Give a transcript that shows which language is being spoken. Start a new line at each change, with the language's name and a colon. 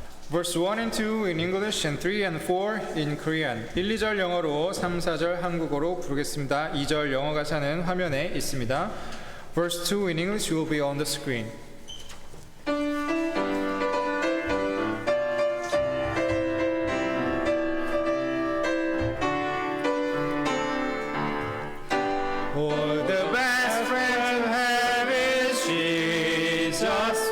English: Verse 1 and 2 in English and 3 and 4 in Korean.
Korean: 1, 2절 영어로 3, 4절 한국어로 부르겠습니다. 2절 영어 가사는 화면에 있습니다.
English: Verse 2 in English will be on the screen. Oh, the best friend to have is Jesus.